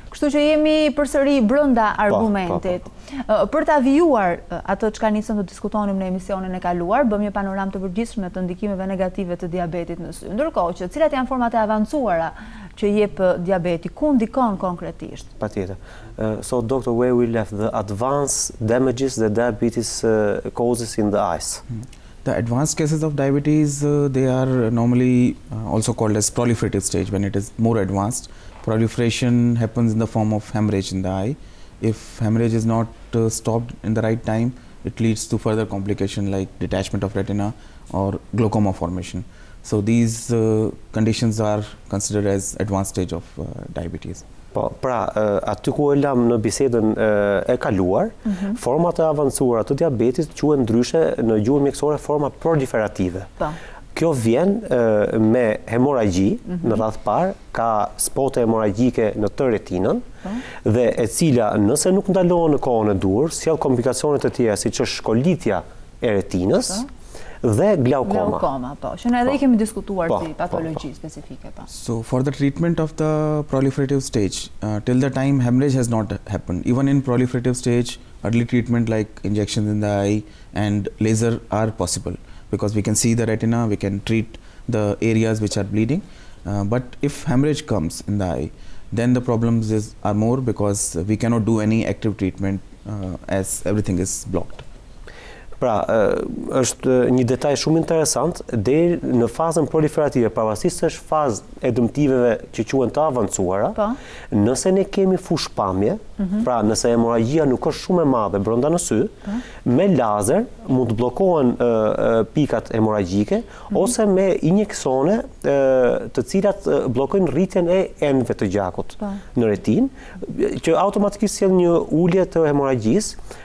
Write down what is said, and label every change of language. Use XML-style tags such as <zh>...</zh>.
<sq>Kështu që jemi përsëri brenda argumentit. Për ta vijuar atë çka nisëm të diskutonim në emisionin e kaluar, bëm një panoramë të përgjithshme të ndikimeve negative të diabetit në sy. Ndërkohë që cilat janë format e avancuara që jep diabeti, ku ndikon konkretisht? Patjetër.</sq> <en>So doctor, where we left the advanced damages that diabetes causes in the eyes. The advanced cases of diabetes, they are normally also called as proliferative stage. When it is more advanced, proliferation happens in the form of hemorrhage in the eye. If hemorrhage is not stopped in the right time, it leads to further complication like detachment of retina or glaucoma formation. So these conditions are considered as advanced stage of diabetes.</en> <sq>Po, pra, aty ku e lam në bisedën e kaluar, format e avancuara të diabetit quhen ndryshe në gjuhën mjekësore forma proliferative. Kjo vjen me hemoragji, në radhë parë, ka spote hemorragjike në të retinën, dhe e cila nëse nuk ndalohen në kohën e duhur, sjell komplikacione të tjera siç është shkolitja e retinës dhe glaukoma. Glaukoma, po. Që ne edhe kemi diskutuar si patologji specifike, po.</sq> <en>So for the treatment of the proliferative stage, till the time hemorrhage has not happened, even in proliferative stage, early treatment like injections in the eye and laser are possible. Because we can see the retina, we can treat the areas which are bleeding. But if hemorrhage comes in the eye, then the problems are more because we cannot do any active treatment as everything is blocked.</en> <sq>Pra, është një detaj shumë interesant, deri në fazën proliferative, pavarësisht se është fazë e dëmtimeve që quhen të avancuara, nëse ne kemi fushpamje, pra nëse hemorragjia nuk është shumë e madhe brenda në sy, me lazer mund të bllokohen pikat hemorragjike ose me injeksione të cilat bllokojnë rritjen e enëve të gjakut në retinë, që automatikisht sjell një ulje të hemorragjisë.</sq>